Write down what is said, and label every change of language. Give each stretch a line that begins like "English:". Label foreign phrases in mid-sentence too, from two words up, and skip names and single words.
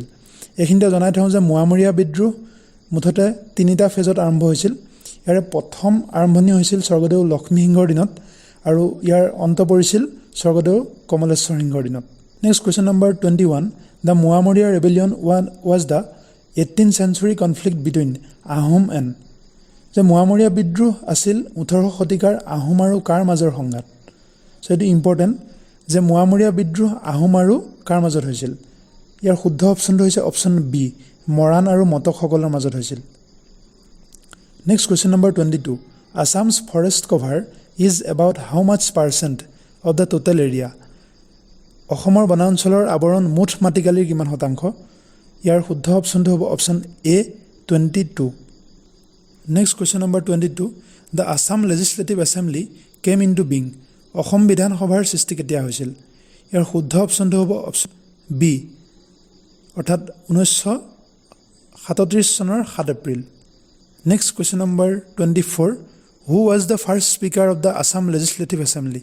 Assamese: এইখিনিতে জনাই থওঁ যে মোৱামৰীয়া বিদ্ৰোহ মুঠতে 3টা ফেজত আৰম্ভ হৈছিল। ইয়াৰে প্ৰথম আৰম্ভণি হৈছিল স্বৰ্গদেউ লক্ষ্মীসিংহৰ দিনত, আৰু ইয়াৰ অন্ত পৰিছিল স্বৰ্গদেউ কমলেশ্বৰ সিংহৰ দিনত।
English: Next question number 21, the Moamoria rebellion was the 18th century conflict between Ahom and?
Assamese: যে মোৱামৰীয়া বিদ্ৰোহ আছিল 18শ শতিকাৰ আহোম আৰু কাৰ মাজৰ সংঘাত? সো এইটো ইম্পৰ্টেণ্ট যে মোৱামৰীয়া বিদ্ৰোহ আহোম আৰু কাৰ মাজত হৈছিল? ইয়াৰ শুদ্ধ অপশ্যনটো হৈছে অপশ্যন বি মৰাণ আৰু মটকসকলৰ মাজত হৈছিল।
English: Next question number 22, Assam's forest cover is about how much percent of the total area?
Assamese: অসমৰ বনাঞ্চলৰ আৱৰণ মুঠ মাটিকালিৰ কিমান শতাংশ? ইয়াৰ শুদ্ধ অপশ্যনটো হ'ব অপশ্যন এ 22।
English: Next question number 22, the Assam Legislative Assembly came into being?
Assamese: অসম বিধানসভাৰ সৃষ্টি কেতিয়া হৈছিল? ইয়াৰ শুদ্ধ অপশ্যনটো হ'ব অপশ্যন বি, অৰ্থাৎ 1937 চনৰ 7 এপ্ৰিল।
English: Next question number 24, who was the first speaker of the Assam Legislative Assembly?